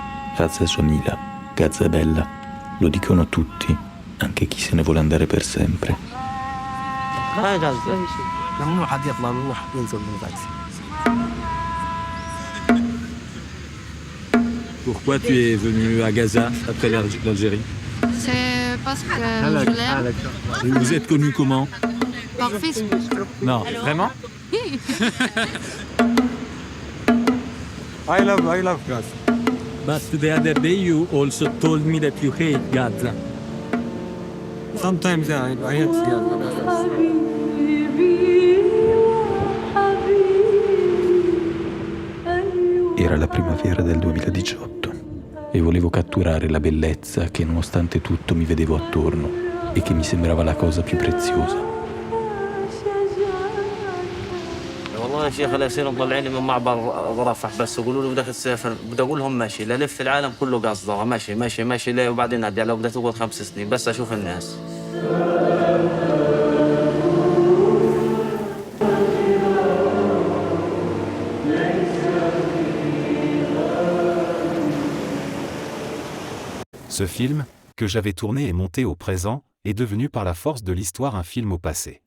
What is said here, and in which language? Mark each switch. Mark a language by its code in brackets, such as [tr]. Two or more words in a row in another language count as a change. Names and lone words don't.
[it] Gaza Jamila, Gaza bella, lo dicono tutti, anche chi se ne vuole andare per sempre. [fr] Pourquoi tu es venu à Gaza après l'Algérie? C'est parce que je l'aime. Vous êtes connu comment? Par Facebook. Non, vraiment? [en] I love Gaza. But the other day you also told me that you hate Gaza. Sometimes I hate Gaza. [it] Era la primavera del 2018 e volevo catturare la bellezza che nonostante tutto mi vedevo attorno e che mi sembrava la cosa più preziosa. [ar] والله يا شيخ لا يصير مطلعيني من معبر رفح بس يقولوا لي بدك تسافر بدي اقول لهم ماشي للف العالم كله قصده ماشي ماشي ماشي ليه وبعدين ارجع لو بدي تقعد 5 سنين بس اشوف الناس. [fr] Ce film, que j'avais tourné et monté au présent, est devenu par la force de l'histoire un film au passé.